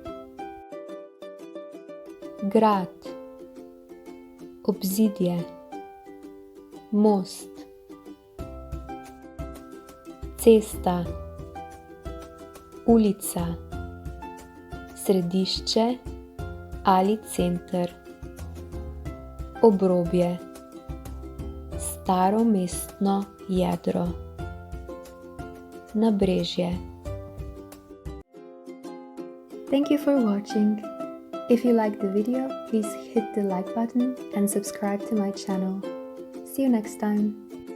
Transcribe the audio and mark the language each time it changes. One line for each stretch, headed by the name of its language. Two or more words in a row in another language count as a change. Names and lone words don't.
Slovenian: grad, obzidje, most, cesta, ulica, središče ali center, obrobje, staro mestno jedro, nabrežje.
English: Thank you for watching. If you liked the video, please hit the like button and subscribe to my channel. See you next time.